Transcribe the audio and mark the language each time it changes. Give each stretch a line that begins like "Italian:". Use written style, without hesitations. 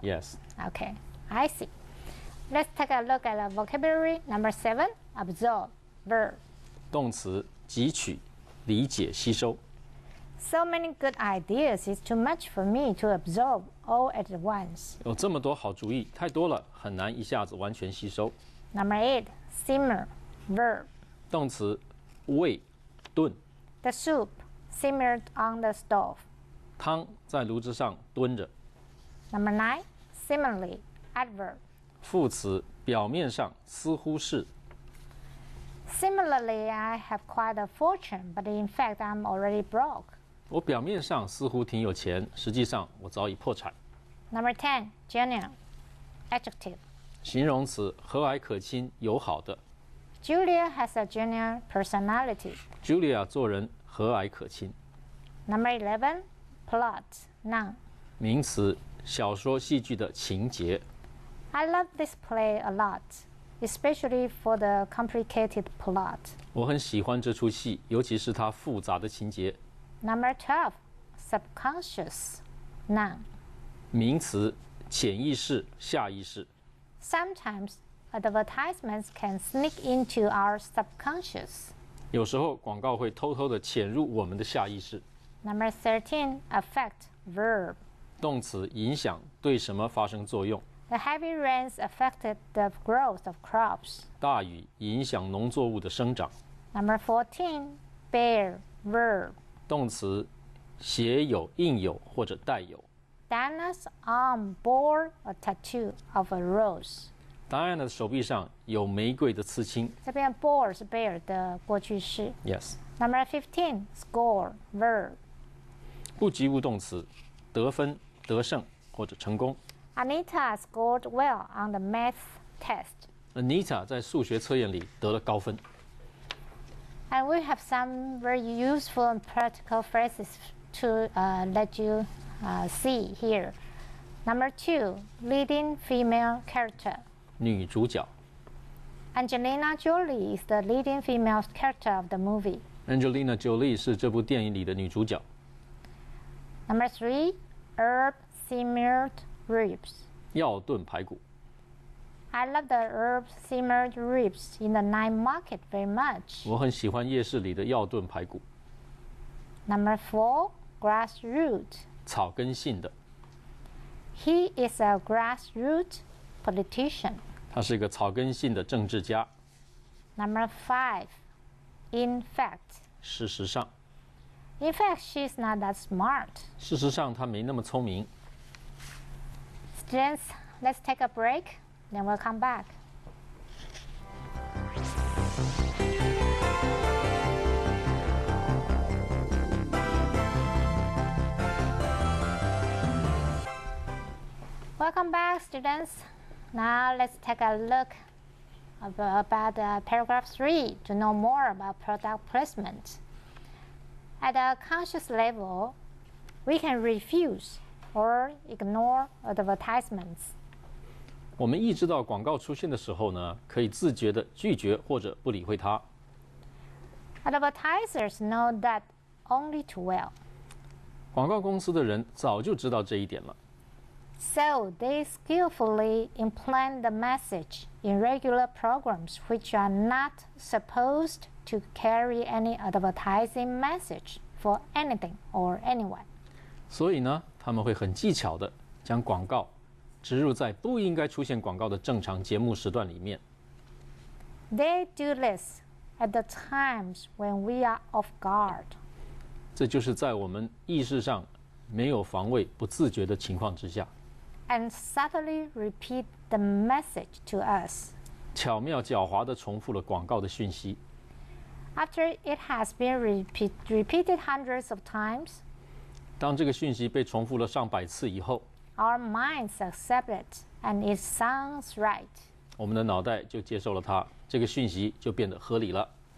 English: Yes. Okay, I see. Let's take a look at the vocabulary. Number 7, absorb, verb.
Chinese: 动词汲取、理解、吸收。
English: So many good ideas, it's too much for me to absorb all at once.
Chinese: 有这么多好主意，太多了，很难一下子完全吸收。
English: Number 8, simmer, verb.
Chinese: 动词煨、炖。
English: The soup simmered on the stove.
Chinese: 汤在炉子上炖着。
English: Number 9, similarly, adverb.
Chinese: 副词表面上似乎是。
English: Similarly, I have quite a fortune, but in fact, I'm already broke.
Chinese: 我表面上似乎挺有钱，实际上我早已破产。
English: Number 10, genial, adjective.
Chinese: 形容词和蔼可亲、友好的。
English: Julia has a genial personality.
Chinese: Julia 做人和蔼可亲。
English: Number 11, plot, noun.
Chinese: 名词小说、戏剧的情节。
English: I love this play a lot, especially for the complicated plot.
Chinese: 我很喜欢这出戏，尤其是它复杂的情节。
English: Number 12, subconscious, noun.
Chinese: 名词潜意识、下意识。
English: Sometimes advertisements can sneak into our subconscious.
Chinese: 有时候广告会偷偷地潜入我们的下意识。
English: Number 13, affect, verb.
Chinese: 动词影响，对什么发生作用。
English: The heavy rains affected the growth of crops.
Chinese: 大雨影响农作物的生长。
English: Number 14, bear, verb.
Chinese: 动词写有、印有或者带有。
English: Diana's arm bore a tattoo of a rose.
Chinese: Diana 的手臂上有玫瑰的刺青。这边 bore 是 bear 的过去式。
English: Yes. Number 15, score, verb.
Chinese: 不及物动词，得分、得胜或者成功。
English: Anita scored well on the math test.
Chinese: Anita 在数学测验里得了高分。
English: And we have some very useful and practical phrases to let you see here. Number 2, leading female character.
Chinese: 女主角
English: Angelina Jolie is the leading female character of the movie.
Chinese: Angelina Jolie 是这部电影里的女主角。
English: Number 3, herb simmered ribs.
Chinese: 药炖排骨。
English: I love the herb simmered ribs in the night market very much.
Chinese: 我很喜欢夜市里的药炖排骨。
English: Number 4, grassroot.
Chinese: 草根性的。
English: He is a grassroot politician.
Chinese: 他是一个草根性的政治家。
English: Number 5, in fact.
Chinese: 事实上。
English: In fact, she's not that smart.
Chinese: 事实上，他没那么聪明。
English: Students, let's take a break, then we'll come back. Welcome back, students. Now let's take a look about paragraph 3 to know more about product placement. At a conscious level, we can refuse or ignore advertisements.
Chinese: 我们意识到广告出现的时候呢，可以自觉地拒绝或者不理会它。
English: Advertisers know that only too well.
Chinese: 广告公司的人早就知道这一点了。
English: So they skillfully implant the message in regular programs which are not supposed to carry any advertising message for anything or anyone.
Chinese: 所以呢，他们会很技巧地将广告植入在不应该出现广告的正常节目时段里面。
English: They do this at the times when we are off guard.
Chinese: 这就是在我们意识上没有防卫、不自觉的情况之下。
English: And subtly repeat the message to us.
Chinese: 巧妙狡猾地重复了广告的讯息。
English: After it has been repeated hundreds of times,
Chinese: 当这个讯息被重复了上百次以后，
English: our minds accept it and it sounds right.
Chinese: 我们的脑袋就接受了它，这个讯息就变得合理了。